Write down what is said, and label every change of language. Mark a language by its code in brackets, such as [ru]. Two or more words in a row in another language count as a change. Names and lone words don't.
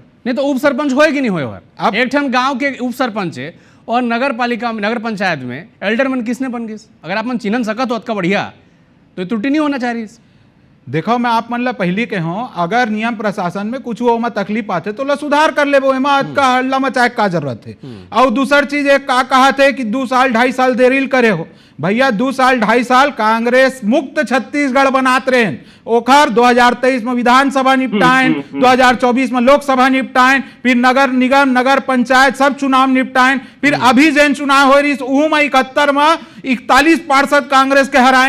[hne] नहीं तो उप सरपंच होए कि नहीं होए, अब एक ठन गांव के उप सरपंच है और नगर पालिका में, नगर पंचायत में एल्डरमैन किसने बन गई? अगर आप मन चिन्हन सकत हो अतका बढ़िया, तो त्रुटि नहीं होना चाहिए। देखो, मैं आप मन ला पहली के हूँ, अगर नियम प्रशासन में कुछ वो में तकलीफ आते तो ला सुधार कर ले, का हल्ला मचाए का जरूरत है। और दूसर चीज एक का कहा थे कि 2 साल 2.5 साल देरी करे हो, भैया 2 साल 2.5 साल कांग्रेस मुक्त छत्तीसगढ़ बनात रहे, ओखर 2023 में विधानसभा निपटाएं, 2024 में लोकसभा निपटाएं, फिर नगर निगम नगर पंचायत सब चुनाव निपटाएं, फिर अभी जैन चुनाव हो रही ऊ में 71 में 41 पार्षद कांग्रेस के हराएं।